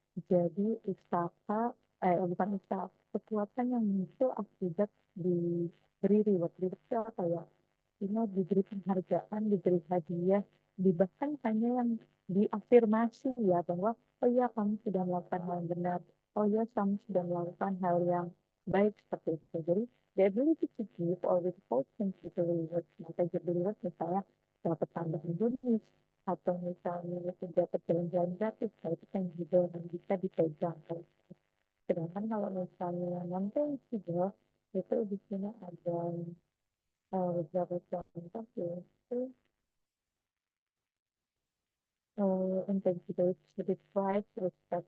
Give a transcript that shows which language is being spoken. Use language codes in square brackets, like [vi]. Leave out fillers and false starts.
[id] Jadi bukan usaha, kekuatan yang muncul akibat diberi reward. Reward itu apa ya? Ini diberi penghargaan, diberi hadiah, bahkan hanya yang diafirmasi ya, bahwa oh ya kamu sudah melakukan hal yang benar, oh ya kamu sudah melakukan hal yang baik, seperti itu. [en] Jadi the ability to give or withhold tangible reward. [id] Maka tangible reward misalnya dapat tambahan bonus, atau misalnya dapat jalan-jalan gratis, nah itu tangible yang bisa dipegang. Sedangkan kalau misalnya non-tangible, itu di sini ada beberapa contoh, yaitu intangible seperti price, respect.